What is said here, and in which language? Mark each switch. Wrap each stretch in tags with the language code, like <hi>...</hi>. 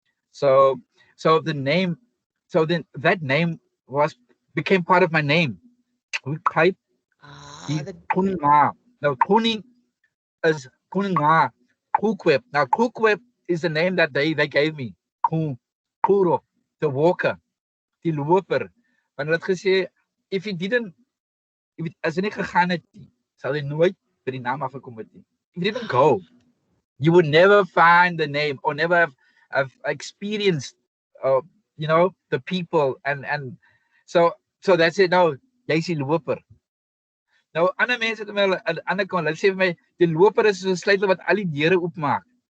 <en>So so the name so then that name was became part of my name. Pipe Ah, the the Kunga. Now Kuni is Kunga. Kukweb. Now Kukweb is the name that they gave me. Ku Kuro, the walker, the loper.</en> <af>Want hulle het gesê</af> <en>if you didn't</en> <af>as jy nie gegaan het nie, sal jy nooit by die naam afgekom het nie.</af> <en>If you didn't go, you would never find the name or never have experienced uh, the people and so that's it.</en> <af>No, jy's die loper. Nou ander mense het my aan die ander kant, hulle sê vir my die loper is so 'n sleutel wat al die deure oopmaak.</af>